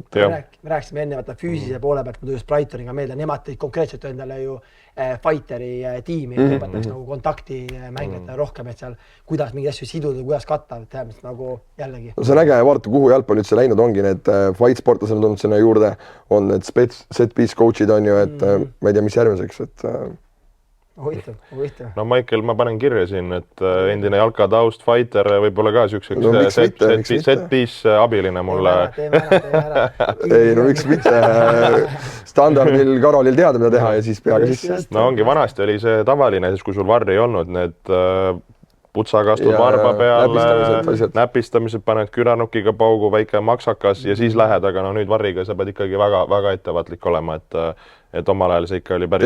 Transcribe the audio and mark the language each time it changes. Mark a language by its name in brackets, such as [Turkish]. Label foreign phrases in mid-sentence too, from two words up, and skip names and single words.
[Estonian] Me rääkisime enne füüsilise poole pealt, ma tulles Brightoniga meelde, nemad tõid konkreetselt endale ju fighteri tiimi, õpetaks nagu kontakti mängijatele rohkem, et seal kuidas mingeid asju siduda, kuidas katta, et tähendab nagu jällegi. See on äge vaadata, kuhu jalgpall üldse läinud ongi, need fight sportlased on tulnud sinna juurde, on need [English] set-piece coach'id [Estonian] on ju, et ma ei tea, mis järgmiseks, et Huvitav. No Michael, ma panen kirja siin, et endine jalka taust fighter võib-olla ka siukseks set-piece abiline mulle. Teeme ära. Ei, no miks mitte standardil Karolil teada, mida teha ja siis peaga sisse. No ongi, vanasti oli see tavaline, siis kui sul varri ei olnud, need putsakastud varba peale, näpistamised, paned küranukiga paugu, väike maksakas ja siis lähed, aga no nüüd varriga sa pead ikkagi väga ettevaatlik olema, et omal ajal see ikka oli päris...